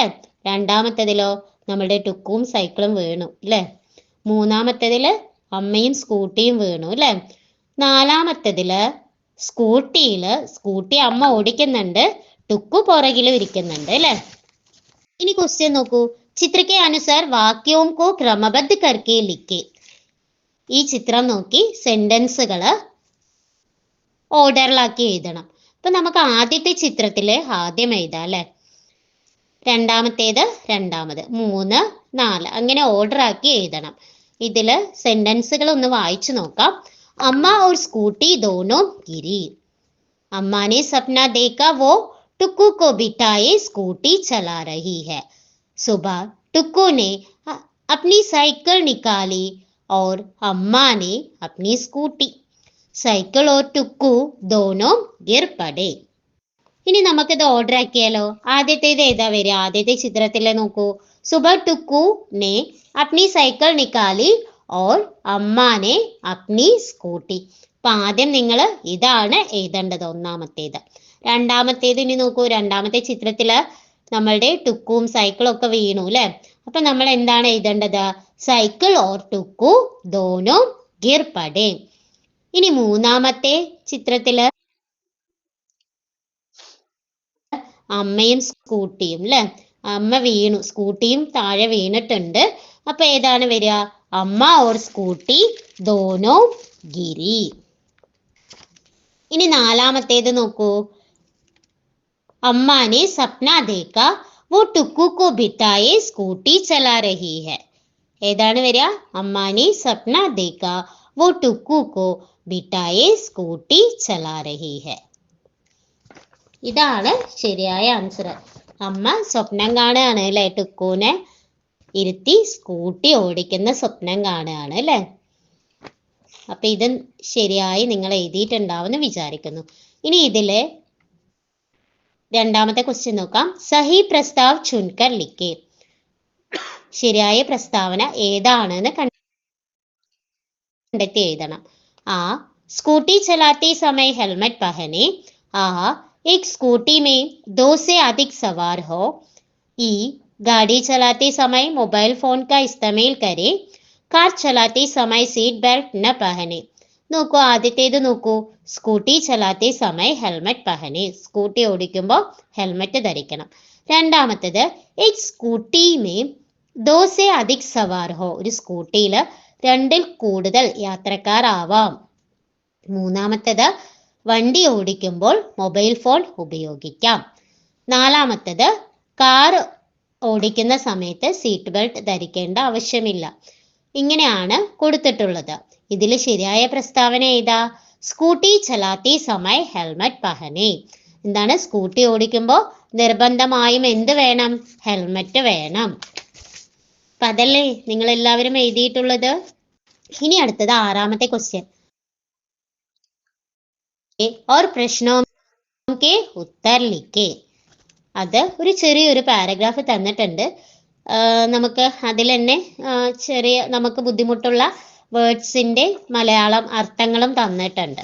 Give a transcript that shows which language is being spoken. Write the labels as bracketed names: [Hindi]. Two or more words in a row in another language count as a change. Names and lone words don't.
[Malayalam] രണ്ടാമത്തേതിലോ നമ്മുടെ ടുക്കും സൈക്കിളും വീണു അല്ലെ? മൂന്നാമത്തേതില് അമ്മയും സ്കൂട്ടിയും വീണു അല്ലെ? നാലാമത്തേതില് സ്കൂട്ടി അമ്മ ഓടിക്കുന്നുണ്ട്, ടുക്കു പുറകിലും ഇരിക്കുന്നുണ്ട് അല്ലെ? ഇനി ക്വസ്റ്റ്യൻ നോക്കൂ, [Hindi] ചിത്ര के अनुसार वाक्यों को क्रमबद्ध करके लिखे. [Malayalam] ഈ ചിത്രം നോക്കി സെന്റൻസുകള് ഓർഡറിലാക്കി എഴുതണം. അപ്പൊ നമുക്ക് ആദ്യത്തെ ചിത്രത്തില് ആദ്യം എഴുതാം അല്ലെ? രണ്ടാമത്തേത് രണ്ടാമത്, 3, 4 അങ്ങനെ ഓർഡർ ആക്കി എഴുതണം. ഇതില് സെന്റൻസുകൾ ഒന്ന് വായിച്ചു നോക്കാം. [Hindi] അമ്മ और स्कूटी दोनों गिरी. अम्मा ने सपना देखा वो टुक्कू को बिठाए स्कूटी चला रही है. सुबह टुक्कू ने अपनी साइकिल निकाली और अम्मा ने अपनी स्कूटी. साइकिल और टुक्कू दोनों गिर पड़े. [Malayalam] ഇനി നമുക്കിത് ഓർഡർ ആക്കിയാലോ. ആദ്യത്തേത് ഏതാ വരിക? ആദ്യത്തെ ചിത്രത്തിലെ നോക്കൂ. [Hindi] സുബഹ ടുക്കു ने अपनी साइकिल निकाली और अम्मा ने अपनी स्कूटी. [Malayalam] അപ്പൊ ആദ്യം നിങ്ങൾ ഇതാണ് എഴുതേണ്ടത്, ഒന്നാമത്തേത്. രണ്ടാമത്തേത് ഇനി നോക്കൂ. രണ്ടാമത്തെ ചിത്രത്തില് നമ്മളുടെ ടുക്കും സൈക്കിളും ഒക്കെ വീണു അല്ലെ. അപ്പൊ നമ്മൾ എന്താണ് എഴുതേണ്ടത്? [Hindi] साइकिल और टुक्कू दोनों गिर पड़े. [Malayalam] ഇനി മൂന്നാമത്തെ ചിത്രത്തില് അമ്മയും സ്കൂട്ടിയും അല്ലെ. അമ്മ വീണു, സ്കൂട്ടിയും താഴെ വീണിട്ടുണ്ട്. അപ്പൊ ഏതാണ് വരിക? [Hindi] अम्मा और स्कूटी दोनों गिरी. [Malayalam] ഇനി നാലാമത്തേത് നോക്കൂ. [Hindi] अम्मा ने सपना देखा वो टुक्कू को बिठाए स्कूटी चला रही है. [Malayalam] ഏതാണ് വരിക? [Hindi] अम्मा ने सपना देखा वो टुक्कू को बिठाए स्कूटी चला रही है. [Malayalam] ഇതാണ് ശരിയായ ആൻസർ. അമ്മ സ്വപ്നം കാണുകയാണ് അല്ലെ, ടുക്കൂനെ ഇരുത്തി സ്കൂട്ടി ഓടിക്കുന്ന സ്വപ്നം കാണുകയാണ് അല്ലെ. അപ്പൊ ഇത് ശരിയായി നിങ്ങൾ എഴുതിയിട്ടുണ്ടാവുമെന്ന് വിചാരിക്കുന്നു. ഇനി ഇതിലെ രണ്ടാമത്തെ ക്വസ്റ്റ്യൻ നോക്കാം. [Hindi] सही प्रस्ताव चुनकर लिखें. [Malayalam] ശരിയായ പ്രസ്താവന ഏതാണെന്ന് കണ്ടെത്തി എഴുതണം. [Hindi] आ स्कूटी चलाते समय हेलमेट पहने. ആ एक स्कूटी में 2 से अधिक सवार हो. ई गाड़ी चलाते समय [English] mobile phone [Hindi] का इस्तेमाल करे. कार चलाते समय [English] seat belt [Hindi] न पहने. [Malayalam] നോക്കൂ, ആദ്യത്തേത് നോക്കൂ. [Hindi] स्कूटी चलाते समय हेलमेट पहने. [Malayalam] സ്കൂട്ടി ഓടിക്കുമ്പോൾ ഹെൽമെറ്റ് ധരിക്കണം. [Hindi] രണ്ടാമത്തേത് एक स्कूटी में 2 से अधिक सवार हो. [Malayalam] ഒരു സ്കൂട്ടിയിൽ 2ൽ കൂടുതൽ യാത്രക്കാർ ആവാം. മൂന്നാമത്തേത് വണ്ടി ഓടിക്കുമ്പോൾ [English] mobile phone [Malayalam] ഉപയോഗിക്കാം. നാലാമത്തേത് കാർ ഓടിക്കുന്ന സമയത്ത് [English] seat belt [Malayalam] ധരിക്കേണ്ട ആവശ്യമില്ല. ഇങ്ങനെയാണ് കൊടുത്തിട്ടുള്ളത്. ഇതിൽ ശരിയായ പ്രസ്താവന ഏതാ? [Hindi] स्कूटी चलाते समय हेलमेट पहने. എന്താണ്? [Malayalam] സ്കൂട്ടി ഓടിക്കുമ്പോൾ നിർബന്ധമായും എന്ത് വേണം? ഹെൽമെറ്റ് വേണം. അപ്പൊ അതല്ലേ നിങ്ങൾ എല്ലാവരും എഴുതിയിട്ടുള്ളത്. ഇനി അടുത്തത് ആറാമത്തെ ക്വസ്റ്റ്യൻ. [Hindi] और प्रश्नों के उत्तर लिखे. [Malayalam] അത് ഒരു ചെറിയൊരു പാരഗ്രാഫ് തന്നിട്ടുണ്ട്. നമുക്ക് അതിൽ തന്നെ നമുക്ക് ബുദ്ധിമുട്ടുള്ള വേർഡ്സിന്റെ മലയാളം അർത്ഥങ്ങളും തന്നിട്ടുണ്ട്.